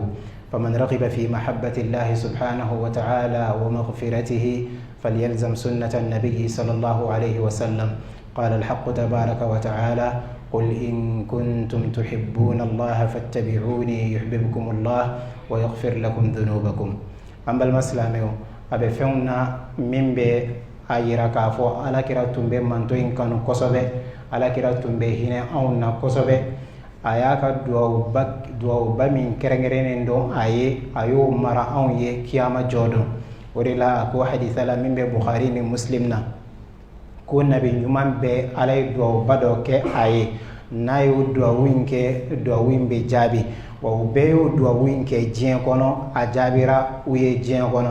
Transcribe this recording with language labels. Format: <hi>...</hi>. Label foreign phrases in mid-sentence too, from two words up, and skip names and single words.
<ar>فمن رغب في محبة الله سبحانه وتعالى ومغفرته فليلزم سنة النبي صلى الله عليه وسلم. قال الحق تبارك وتعالى: قل إن كنتم تحبون الله فاتبعوني يحببكم الله ويغفر لكم ذنوبكم. أما المسلمين أبي فينا من بي</ar> <bm>ayira ka fo ala kira tumbe manto in kanu kosobe, ala kira tumbe hine auna kosobe, a y'a ka duwawuba min kɛrɛnkɛrɛnnen don a y'o mara anw ye kiyama jɔ don. O de la a ko hadisa la min bɛ Bukhari ni Muslim na ko nabi ɲuman bɛ Ala ye duwawuba dɔ kɛ a ye, n'a y'o duwawu in kɛ duwawu in bɛ jaabi, wa u bɛɛ y'o duwawu in kɛ diɲɛ kɔnɔ, a jaabira u ye diɲɛ kɔnɔ.</bm>